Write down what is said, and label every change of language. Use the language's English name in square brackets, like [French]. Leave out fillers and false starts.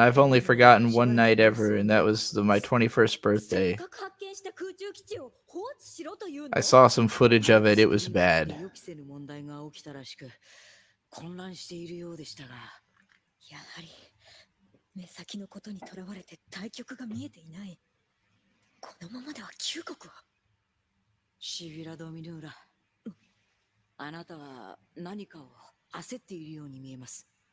[English] I've only forgotten one night ever, and that was my 21st [Japanese] せっかく発見した空中基地を放置しろというの？ [English] I saw some footage of it. It was bad. [Japanese] 予期せぬ問題が起きたらしく混乱しているようでしたが、やはり目先のことにとらわれて対局が見えていない。このままでは9国は。シビラ・ドミヌーラ、あなたは何かを焦っているように見えます。